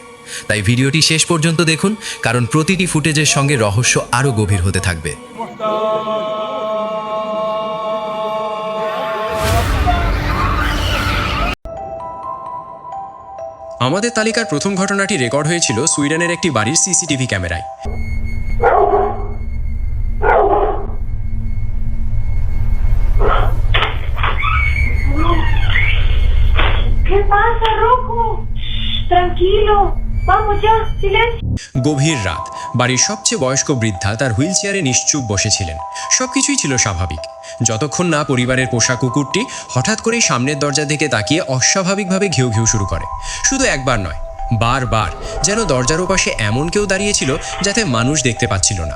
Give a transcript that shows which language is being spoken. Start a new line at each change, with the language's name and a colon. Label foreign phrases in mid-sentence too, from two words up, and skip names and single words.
Bangla: তাই ভিডিওটি শেষ পর্যন্ত দেখুন, কারণ প্রতিটি ফুটেজের সঙ্গে রহস্য আরও গভীর হতে থাকবে। আমাদের তালিকার প্রথম ঘটনাটি রেকর্ড হয়েছিল সুইডেনের একটি বাড়ির
English: CCTV camera.
Spanish: ¿Qué pasa, Rocco? Tranquilo. Vamos ya, silencio.
Bangla: গভীর রাত, বাড়ির সবচেয়ে বয়স্ক বৃদ্ধা তার হুইল চেয়ারে নিশ্চুপ বসেছিলেন। সবকিছুই ছিল স্বাভাবিক, যতক্ষণ না পরিবারের পোষা কুকুরটি হঠাৎ করেই সামনের দরজা থেকে তাকিয়ে অস্বাভাবিকভাবে ঘেউ ঘেউ শুরু করে। শুধু একবার নয়, বারবার, যেন দরজার ওপাশে এমন কেউ দাঁড়িয়েছিল যাতে মানুষ দেখতে পাচ্ছিল না।